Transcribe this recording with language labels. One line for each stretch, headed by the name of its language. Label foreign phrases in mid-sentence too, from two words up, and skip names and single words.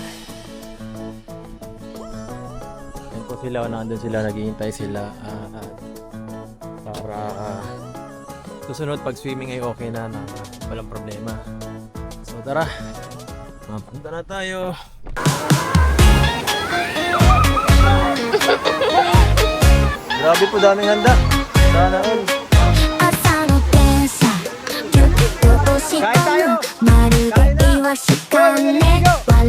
Filipino: Ayan po sila, nandun sila, naghihintay sila para susunod pag swimming ay okay na walang problema. So tara, mapunta na tayo. Grabe po, daming handa. Sana all.
Japanese: 朝の電車ギュッと押したのまるでイワシかね